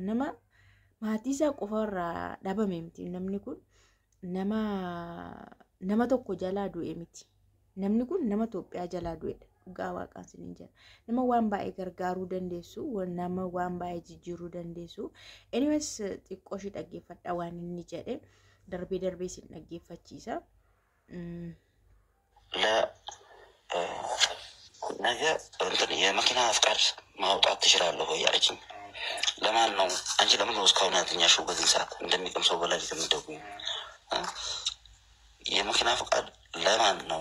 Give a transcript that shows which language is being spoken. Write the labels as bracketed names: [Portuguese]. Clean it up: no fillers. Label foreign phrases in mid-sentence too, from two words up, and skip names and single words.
[Oromo] Nama maatii isaa qofarraa dhabame miti namni kun nama tokko jalaa du'e miti. Namni kun nama Itoophiyaa jalaa du'edha. Dhugaa waaqaan isiniin jedha. Nama waan baay'ee gargaaruu dandeessu, nama waan baay'ee jijjiiruu dandeessu. Anyways xiqqoo ishee dhaggeeffadha waan inni jedhe darbee isin dhaggeeffachiisa. [Amharic] ነገ እንትን የመኪና ፍቃድ ማውጣት ትችላለህ ወይ አለችኝ። ለማን ነው አንቺ ለምን ነው እስካሁን ያልተኛሽው? በዚህ ሰዓት እንደሚቀም ሰው በላይ የምትደውይው የመኪና ፍቃድ ለማን ነው?